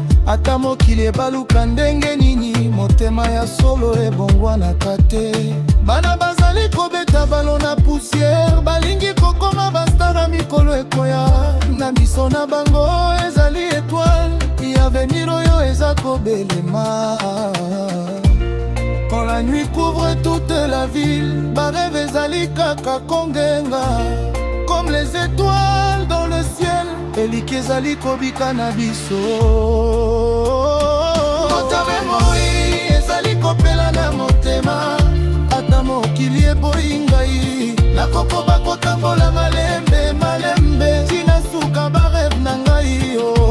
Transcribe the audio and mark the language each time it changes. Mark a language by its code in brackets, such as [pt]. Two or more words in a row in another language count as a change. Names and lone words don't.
[ln] Ata mokili ebaluka ndenge nini, motema ya solo ebongwanaka te. Bana bazali kobeta balo na poussière, balingi kokoma bastar ya mikolo ekoya. Na miso na bango ezali étoile, ya avenir oyo eza kobelema. [fr] Quand la nuit couvre toute la ville, [ln] ba rêve ezali kaka kongenga, [fr] comme les étoiles dans le ciel. [ln] Eliki ezali kobika na biso. Motema moi ezali kopela na motema, ata mokili eboyi ngai, nakokoba kotambola malembe, malembe, tina suka ba rêve na ngai yo.